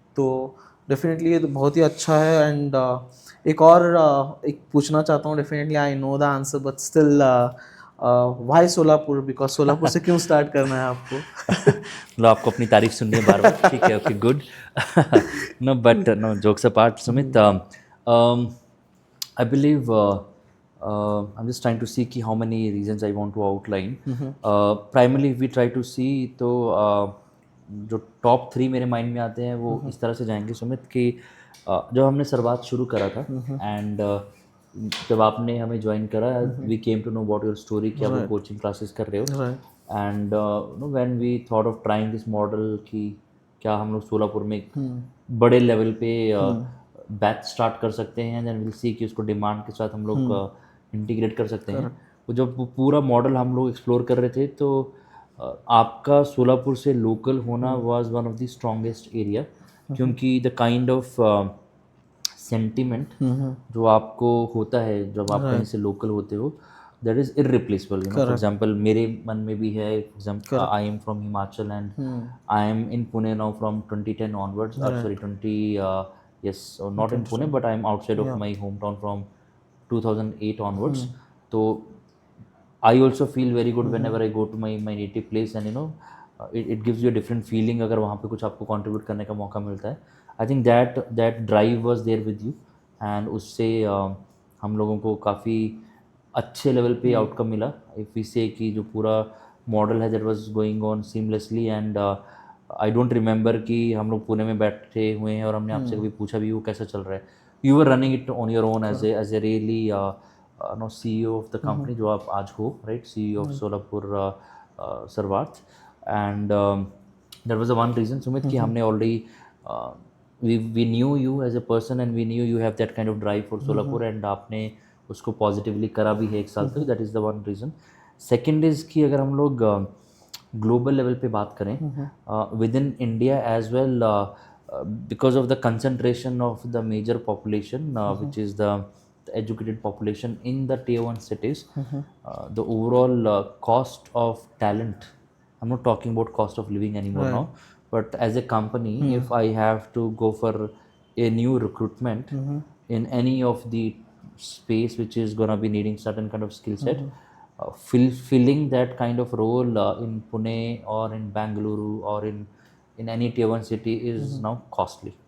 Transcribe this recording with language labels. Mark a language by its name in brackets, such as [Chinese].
[Hindi] तो डेफिनेटली ये तो बहुत ही अच्छा है. एंड एक पूछना चाहता हूँ, [English] definitely I know the answer but still why Solapur, [Hindi] because Solapur से क्यों स्टार्ट करना है आपको? मतलब आपको अपनी तारीफ सुननी है बार बार. ठीक है, okay, good. [English] No but no, jokes apart Sumit, I believe I'm just trying to see कि how many reasons I want to outline. [Hindi] Primarily if we try to see, तो जो टॉप 3 मेरे माइंड में आते हैं वो इस तरह से जाएंगे सुमित कि जब हमने शुरुआत शुरू करा था एंड जब आपने हमें ज्वाइन करा, we came to know about your story कि आप कोचिंग क्लासेस कर रहे हो. And when we thought of trying this model कि क्या हम लोग सोलापुर में एक बड़े लेवल पे बैच स्टार्ट कर सकते हैं, देन विल सी कि उसको डिमांड के साथ हम लोग इंटीग्रेट कर सकते हैं. वो जब पूरा मॉडल हम लोग एक्सप्लोर कर रहे थे, तो आपका सोलापुर से लोकल होना was one of the strongest area, क्योंकि द काइंड ऑफ सेंटिमेंट जो आपको होता है जब आप कहीं से लोकल होते हो, [English] That is irreplaceable. For example [Hindi] मेरे मन में भी है. [English] For example I am from Himachal and I am in Pune now from 2010 onwards. Sorry 20 yes, not in Pune, but I am outside of my hometown from 2008 onwards. So I also feel very good whenever I go to my native place, and it gives you a different feeling [Hindi] अगर वहाँ पे कुछ आपको contribute करने का मौका मिलता है. [English] I think that drive was there with you, [Hindi] and उससे हम लोगों को काफ़ी अच्छे लेवल पे आउटकम मिला. इफ़ वी से कि जो पूरा मॉडल है that was going on seamlessly, and I don't remember कि हम लोग पुणे में बैठे हुए हैं और हमने आपसे कभी पूछा भी वो कैसा चल रहा है. [English] You were running it on your own as a really no CEO of the company जो आप आज हो, right, CEO of Solapur Sarvarth. And that was the one reason Sumit कि हमने already we knew you as a person and we knew you have that kind of drive for Solapur, and [Hindi] आपने उसको positively करा भी है एक साल तक. [English] That is the one reason. Second is कि अगर हम लोग ग्लोबल लेवल पे बात करें with in India as well, because of the concentration of the major population which is the educated population in the tier 1 cities, the overall cost of talent, I'm not talking about cost of living anymore now, but as a company, if I have to go for a new recruitment in any of the space which is going to be needing certain kind of skill set, filling that kind of role in Pune or in Bangalore or in any tier 1 city is now costly.